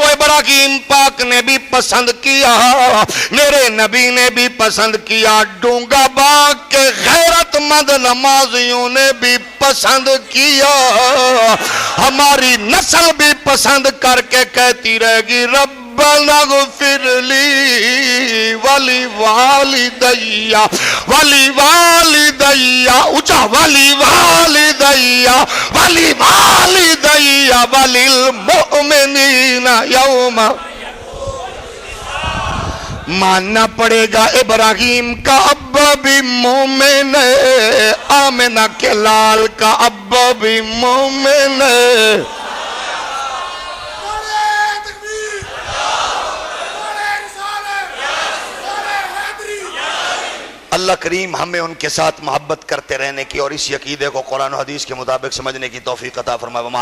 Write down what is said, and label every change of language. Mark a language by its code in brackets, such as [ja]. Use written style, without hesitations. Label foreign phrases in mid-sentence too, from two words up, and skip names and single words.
[ur] ابراہیم پاک نے بھی پسند کیا، میرے نبی نے بھی پسند کیا، ڈونگا باغ کے غیرت مند نمازیوں نے بھی پسند کیا، ہماری نسل بھی پسند کر کے کہتی رہے گی [ar] ربنا اغفر لی ولی والدیا ولی والدیا، [ur] اونچا [ar] ولی والدیا ولی والدیا ولی المؤمنین یوم، [ur] ماننا پڑے گا ابراہیم کا ابا بھی مومن ہے، آمنہ کے لال کا ابا بھی مومن ہے۔ اللہ کریم ہمیں ان کے ساتھ محبت کرتے رہنے کی اور اس عقیدے کو قرآن و حدیث کے مطابق سمجھنے کی توفیق عطا فرمائے۔